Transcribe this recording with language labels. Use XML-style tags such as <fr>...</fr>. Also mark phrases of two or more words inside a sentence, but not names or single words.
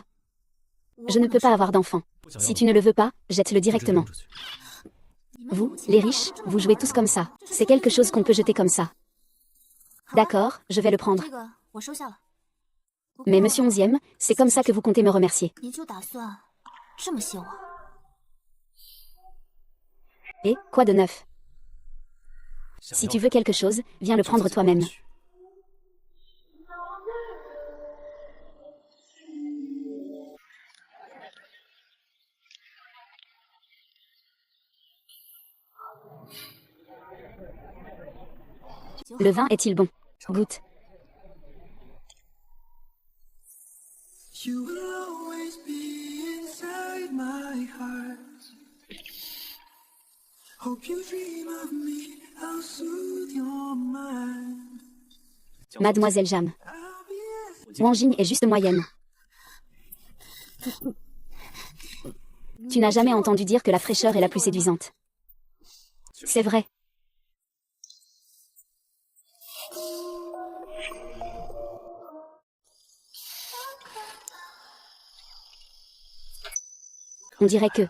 <fr>Je ne peux pas avoir d'enfant. Si tu ne le veux pas, jette-le directement. Vous, les riches, vous jouez tous comme ça. C'est quelque chose qu'on peut jeter comme ça. D'accord, je vais le prendre. Mais monsieur 11e, c'est comme ça que vous comptez me remercier.</fr> <zh>你就打算这么谢我？</zh> <fr>Et, quoi de neuf? Si tu veux quelque chose, viens le prendre toi-même. Le vin est-il bon? Goûte.</fr> <en>You will always be inside my heart. Hope you dream of me, I'll soothe your mind.</en> <fr>Mademoiselle Jam.</fr> <en>I'll be</en> <fr>Wang Jing est juste moyenne. Tu n'as jamais entendu dire que la fraîcheur est la plus séduisante. C'est vrai. On dirait que...</fr>